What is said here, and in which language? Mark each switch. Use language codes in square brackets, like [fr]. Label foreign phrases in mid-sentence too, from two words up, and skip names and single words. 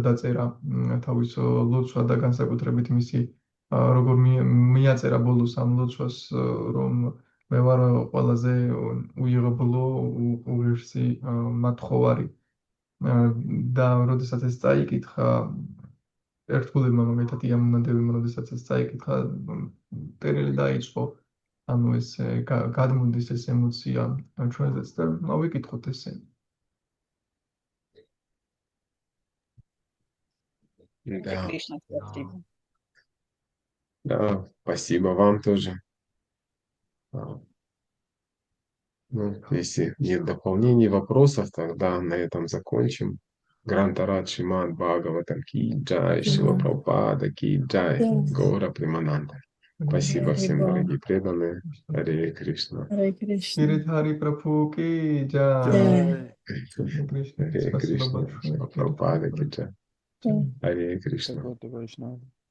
[ka] დაწერა თავის ლოცვა და განსაკუთრებით მისი როგორ მიაწერა ბოლოს ამ ლოცვას, რომ მე ვარ ყველაზე უიღებლო უღირსი მათხოვარი და როდესაც ეს წაიკითხა ერთგულებმა მაგალითად იამუნადებმა როდესაც ეს წაიკითხა ტერილი დაიწყო ანუ ეს გადმოდის ეს ემოცია ჩვენზეც და ავიკითხოთ ესე [ru] Да, Кришна, спасибо. да, спасибо вам тоже. Ну, если нет дополнений, вопросов, тогда на этом закончим. Грантарат Шримад Бхагаватам [hi] की जय, [ru] Шила Прабхупада [hi] की जय, [ru] Гора Примананда. Спасибо всем, дорогие преданные. Харе Кришна. Харе Кришна. Гиридхари Прабху [hi] की जय [ru] Jai. Кришна Харе спасибо Кришна. большое Шила Прабхупада [hi] की जय. [ru] Jai. Харе Кришна. [sa] भगवद् वैष्णव.